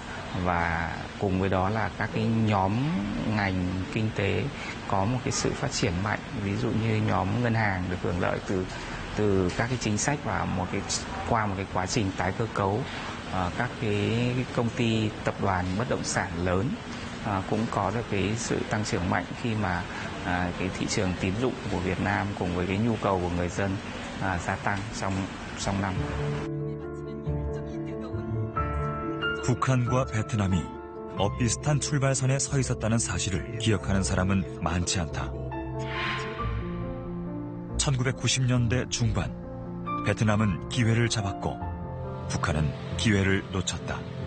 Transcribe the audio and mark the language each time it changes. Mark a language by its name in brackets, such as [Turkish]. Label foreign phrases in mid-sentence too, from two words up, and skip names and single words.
[Vietnamese] Và cùng với đó là các cái nhóm ngành kinh tế có một cái sự phát triển mạnh, ví dụ như nhóm ngân hàng được hưởng lợi từ các cái chính sách và qua một cái quá trình tái cơ cấu, các cái công ty tập đoàn bất động sản lớn cũng có được cái sự tăng trưởng mạnh khi mà cái thị trường tín dụng của Việt Nam cùng với cái nhu cầu của người dân gia tăng trong năm. [Korean] 북한과 베트남이 엇비슷한 출발선에 서 있었다는 사실을 기억하는 사람은 많지 않다. 1990년대 중반, 베트남은 기회를 잡았고 북한은 기회를 놓쳤다.